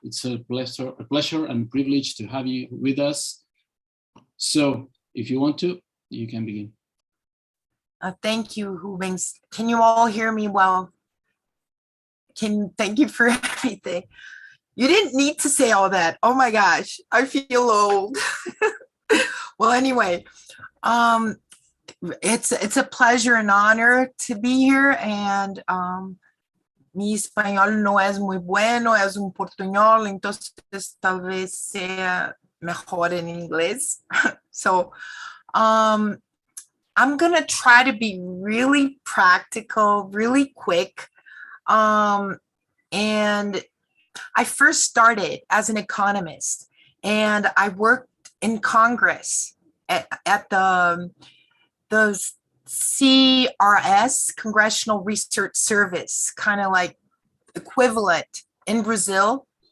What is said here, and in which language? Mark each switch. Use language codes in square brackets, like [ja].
[en] It's a pleasure and privilege to have you with us. So if you want to, you can begin. Thank you, Rubens. Can you all hear me well? Thank you for everything. You didn't need to say all that. Oh my gosh, I feel old. Well, anyway, it's a pleasure and honor to be here, and [es] mi español no es muy bueno, es un portuñol, entonces tal vez sea mejor en inglés. [en] So, I'm gonna try to be really practical, really quick. And I first started as an economist, and I worked in Congress at the CRS, Congressional Research Service, kind of like equivalent in Brazil.